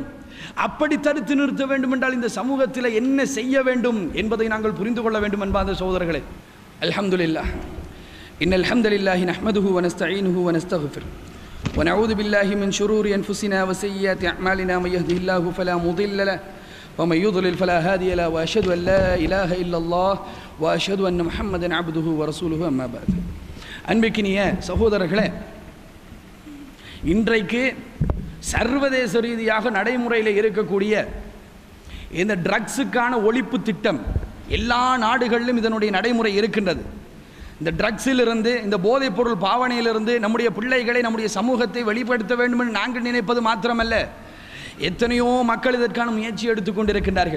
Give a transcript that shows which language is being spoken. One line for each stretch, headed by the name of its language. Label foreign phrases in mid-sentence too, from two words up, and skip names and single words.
Tamil: அப்படி தடுத்து நிறுத்த வேண்டும் என்றால் இந்த சமூகத்தில் என்ன செய்ய வேண்டும் என்பதை நாங்கள் புரிந்து கொள்ள வேண்டும் என்பாத சகோதரர்களே.
Arabic: الحمد لله، إن الحمد لله نحمده ونستعينه ونستغفر ونعوذ بالله من شرور أنفسنا وسيئات أعمالنا من يهده الله فلا مضل له ومن يضلل فلا هادي له واشهد ان لا اله الا الله واشهد ان محمدا عبده ورسوله اما بعد.
Tamil: அன்பிற்கினிய சகோதரர்களே, இன்றைக்கு சர்வதேச ரீதியாக நடைமுறையில் இருக்கக்கூடிய இந்த ட்ரக்ஸுக்கான ஒழிப்பு திட்டம் எல்லா நாடுகளிலும் இதனுடைய நடைமுறை இருக்கின்றது. இந்த ட்ரக்ஸிலிருந்து, இந்த போதைப் பொருள் பாவனையிலிருந்து நம்முடைய பிள்ளைகளை, நம்முடைய சமூகத்தை வெளிப்படுத்த வேண்டும் என்று நாங்கள் நினைப்பது மாத்திரமல்ல, எத்தனையோ மக்கள் இதற்கான முயற்சி எடுத்துக்கொண்டிருக்கின்றார்கள்.